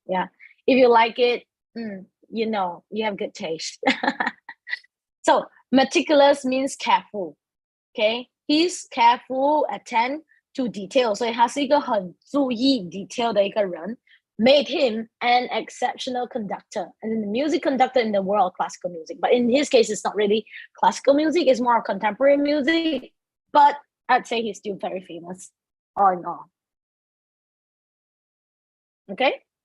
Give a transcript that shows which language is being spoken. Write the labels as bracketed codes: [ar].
[en] Yeah, if you like it, you know, you have good taste. So meticulous means careful. Okay, he's careful, attend to detail. [zh] 所以他是一个很注意 detail 的一个人。 [en] Made him an exceptional conductor, and the music conductor in the world of classical music. But in his case, it's not really classical music; it's more contemporary music. But I'd say he's still very famous, all in all. Okay.